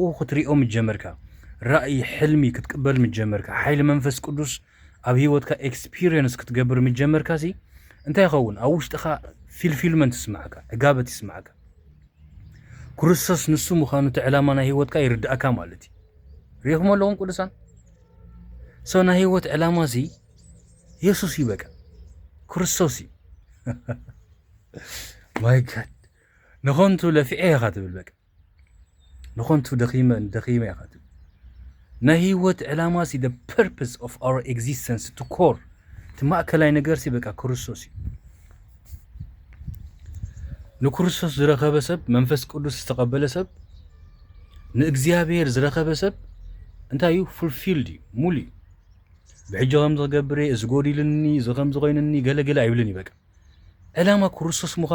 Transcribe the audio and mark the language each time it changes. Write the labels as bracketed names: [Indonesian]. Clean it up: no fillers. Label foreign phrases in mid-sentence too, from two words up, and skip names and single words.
[Tigrinya] ክትሪኦ ምጀመርካ ራእይ ሕልሚ ክትቅበል ምጀመርካ ሓይሊ መንፈስ ቅዱስ ኣብ ህይወትካ ኤክስፒሪየንስ ክትገብር ምጀመርካ ሲ እንታይ ይኸውን ኣብ ውሽጥኻ ፊልፊልመንት ይስማዓካ ዕጋበት ይስማዓካ ክርስቶስ ንሱ ምዃኑ እቲ ዕላማ ናይ ህይወትካ ይርዳእካ ማለት እዩ ሪኢኹም ኣለኹም ቅዱሳን ሰው ናይ ህይወት ዕላማ ሲ ኢየሱስ እዩ በቃ ክርስቶስ እዩ [English] my god [Tigrinya] ንኾንቱ ለፊዐ ኢኻ ትብል በቃ ንኾንቱ ደኺመ ኢኻ ትብል ናይ ህይወት ዕላማ ሲ [English] the purpose of our existence to core [Tigrinya] እቲ ማእከላይ ነገር ሲ በቃ ክርስቶስ እዩ ንክርስቶስ ዝረኸበ ሰብ መንፈስ ቅዱስ ዝተቐበለ ሰብ ንእግዚኣብሔር ዝረኸበ ሰብ እንታይ እዩ fulfilled እዩ ሙሉእ እዩ ብሕጂ ከም ዝገብረ እዚ ጎዲልኒ እዚ ከም ዝኮይንኒ ገለገለ ኣይብልን ይበቃ ዕላማ ክርስቶስ ምዃኑ